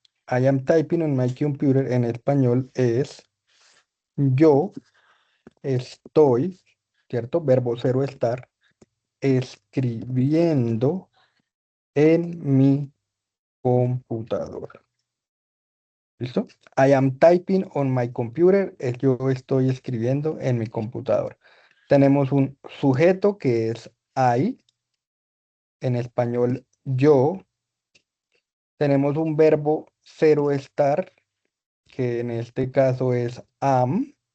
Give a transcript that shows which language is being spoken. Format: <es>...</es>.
<en>I am typing on my computer</en> <es>en español es yo estoy, ¿cierto? Verbo cero estar, escribiendo en mi computadora. ¿Listo?</es> <en>I am typing on my computer.</en> <es>Yo estoy escribiendo en mi computadora. Tenemos un sujeto que es I, en español yo. Tenemos un verbo cero estar, que en este caso es am.</es>